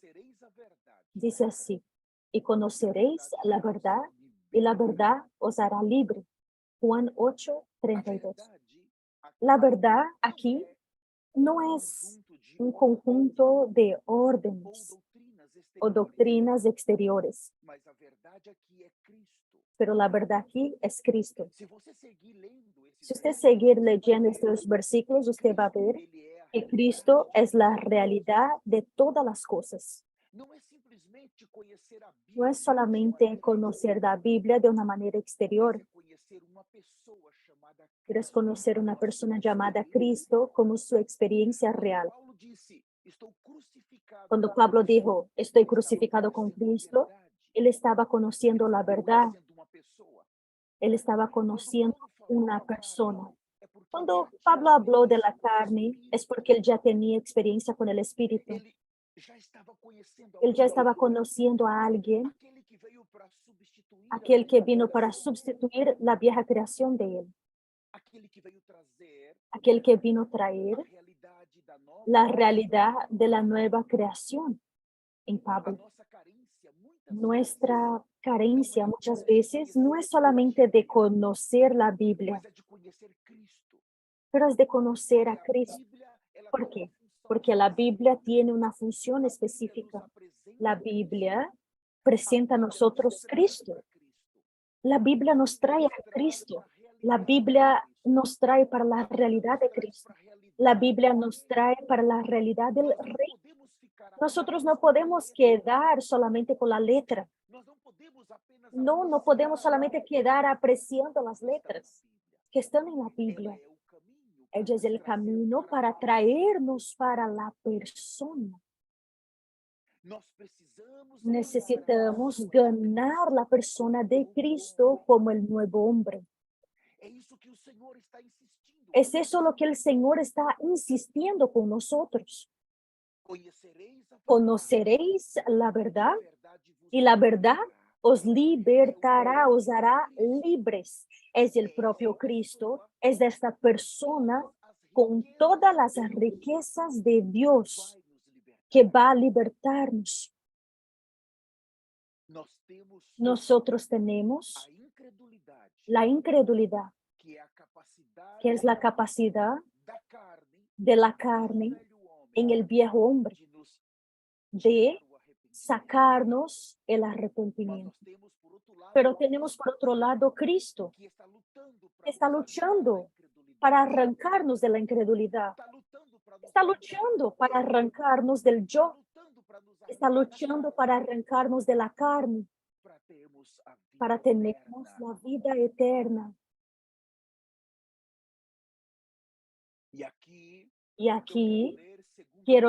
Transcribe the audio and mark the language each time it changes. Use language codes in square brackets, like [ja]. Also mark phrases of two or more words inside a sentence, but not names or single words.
[es] Dice así, y conoceréis la verdad, y la verdad os hará libre. Juan 8:32. La verdad aquí no es un conjunto de órdenes o doctrinas exteriores, [pt] mas a verdade aqui é Cristo. [es] pero la verdad aquí es Cristo. [pt] Se você seguir lendo [es] Si [pt] esses [es] usted seguir leyendo estos versículos, usted va a ver [pt] ele é a [es] que Cristo es la realidad de todas las cosas. [pt] Não é simplesmente conhecer a [es] No [pt] Bíblia [es] es solamente conocer la Biblia de una manera exterior, [pt] mas é conhecer uma pessoa chamada [es] pero es [pt] Cristo. [es] conocer una persona llamada Cristo como su experiencia real. [pt] Paulo disse: "Estou crucificado [es] Cuando [pt] com [es] Pablo [pt] Cristo." [es] dijo, estoy crucificado con Cristo, él estaba conociendo la verdad, [pt] Conhecendo uma pessoa. [es] él estaba [pt] Quando [es] conociendo [pt] Paulo falou [es] una [pt] da [es] persona. [pt] carne, é porque ele [es] Cuando [pt] já tinha [es] Pablo habló de la [pt] experiência com o [es] carne, es [pt] Espírito. [es] porque él ya tenía experiencia con el Espíritu. [pt] Ele já estava conhecendo [es] Él ya [pt] alguém, [es] estaba conociendo a alguien, [pt] aquele que veio para substituir a [es] aquel que [pt] velha [es] vino para [pt] criação, [es] sustituir la vieja creación de él, [pt] aquele que veio trazer [es] aquel que vino a [pt] a [es] traer [pt] realidade da nova [es] la [pt] criação. [es] realidad de la nueva creación en [pt] A [es] Pablo. [pt] nossa carência, muitas [es] Nuestra carencia [pt] vezes, [es] muchas veces no es solamente de conocer la Biblia, [pt] mas é de conhecer Cristo. [es] pero es de conocer a [pt] Porque a [es] Cristo. [pt] Bíblia, ela [es] ¿Por [pt] tem uma [es] qué? [pt] função [es] Porque la [pt] específica. [es] Biblia tiene una función [pt] A Bíblia nos [es] específica. [pt] apresenta [es] La [pt] Cristo. [es] Biblia [pt] A [es] presenta a [pt] Bíblia nos [es] nosotros [pt] traz Cristo. [es] para Cristo. La Biblia nos trae [pt] Nos [es] a [pt] traz [es] Cristo. [pt] para a [es] La [pt] realidade de [es] Biblia [pt] Cristo. [es] nos trae para la [pt] A Bíblia [es] realidad [pt] nos [es] de [pt] traz [es] Cristo. [pt] para a realidade [es] La [pt] do [es] Biblia [pt] Rei. [es] nos trae para la realidad del [pt] Nós não [es] Rey. [pt] podemos ficar [es] Nosotros [pt] apenas [es] no [pt] com a [es] podemos [pt] letra. [es] quedar solamente con la letra. [pt] Nós não podemos apenas [es] No podemos [pt] apreciar [es] solamente quedar apreciando las [pt] o que está na [es] letras [pt] Bíblia. [es] que están en la [pt] Ela [es] Biblia. [pt] é o caminho para [es] Ella es [pt] nos [es] el [pt] trazer [es] camino [pt] para [es] para [pt] a [es] traernos para la persona. [pt] Nós precisamos ganhar a [es] Necesitamos [pt] pessoa de [es] ganar la [pt] Cristo [es] persona [pt] como [es] de [pt] novo [es] Cristo [pt] homem. [es] como el nuevo hombre. [pt] É isso que o Senhor está insistindo. [es] Es eso lo que el Señor está insistiendo con nosotros. [pt] Conhecereis a verdade, [es] Conoceréis la [pt] e [es] verdad [pt] a verdade vos [es] y la verdad [pt] libertará. [es] os [pt] É o [es] libertará, [pt] próprio [es] os hará [pt] Cristo. [es] libres. Es el [pt] É [es] propio [pt] esta [es] Cristo, [pt] pessoa [es] es esta [pt] com [es] persona [pt] todas as [es] con [pt] riquezas [es] todas las [pt] de Deus [es] riquezas de [pt] que [es] Dios [pt] vai nos libertar. [es] que va a libertarnos. [pt] Nós temos [es] Nosotros [pt] a [es] tenemos [pt] incredulidade, [es] la incredulidad, [pt] que é a capacidade [es] que es la capacidad [pt] da carne, [es] de la [pt] no [es] carne [pt] velho homem, [es] en el viejo hombre [pt] de nos [es] de [pt] tirar o arrependimento. [es] sacarnos el [pt] Mas [es] arrepentimiento. [pt] nós temos, por outro lado, [es] Pero tenemos por otro lado Cristo, [pt] que está lutando [es] que [pt] para [es] está [pt] nos arrancar da [es] luchando [pt] incredulidade. [es] para arrancarnos de la incredulidad, [pt] Está lutando para nos [es] está [pt] arrancar [es] luchando [pt] do [es] para [pt] eu. [es] arrancarnos del [pt] Está [es] yo, [pt] lutando para nos [es] está [pt] arrancar da [es] luchando [pt] carne, [es] para arrancarnos de la carne, [pt] para termos a vida [es] para tenernos [pt] eterna. [es] la vida eterna. [pt] E aqui [es] Y [pt] eu [es] aquí [pt] quero